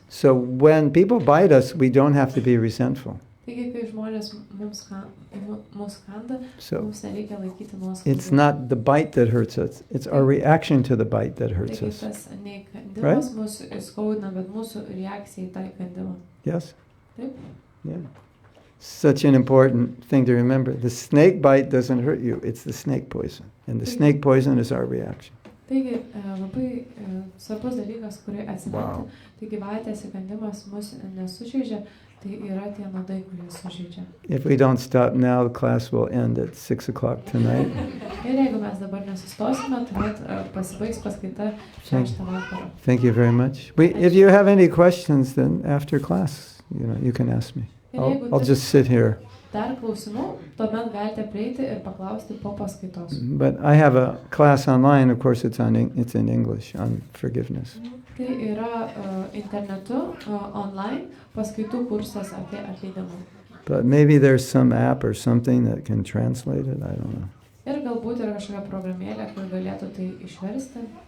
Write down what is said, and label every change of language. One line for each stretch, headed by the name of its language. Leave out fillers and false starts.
English: So when people bite us, we don't have to be resentful.
Lithuanian: Taigi, kai žmonės mus kanda,
English: So
Lithuanian: mums nereikia laikyti nuoskaudų.
English: it's not the bite that hurts us. It's our reaction to the bite that hurts
Lithuanian: Taigi
English: us.
Lithuanian: tas ne kandimas mus skaudina, bet mūsų reakcija į tą kandimą.
English: Yes?
Lithuanian: Taip?
English: Yeah. Such an important thing to remember. The snake bite doesn't hurt you. It's the snake poison. And the snake poison is our reaction.
Lithuanian: Taigi, labai svarbus dalykas, kurį atsiminti.
English: Wow.
Lithuanian: Tai gyvatės įkandimas mus nesužeidžia, tai yra tie nuodai, kurie sužeidžia.
English: If we don't stop now, the class will end at 6 o'clock tonight.
Lithuanian: Ir jeigu mes dabar nesustosime, tuomet pasibaigs paskaita 6 vakaro.
English: Thank you very much. If you have any questions, then after class, you can ask me. I'll just sit here.
Lithuanian: Dar klausimų, tuomet galite prieiti ir paklausti po paskaitos.
English: But I have a class online, of course it's in English, on forgiveness.
Lithuanian: Tai yra internetu, online, paskaitų kursas apie atleidimą.
English: But maybe there's some app or something that can translate it, I don't know.
Lithuanian: Ir galbūt yra kažkokia programėlė, kur galėtų tai išversti.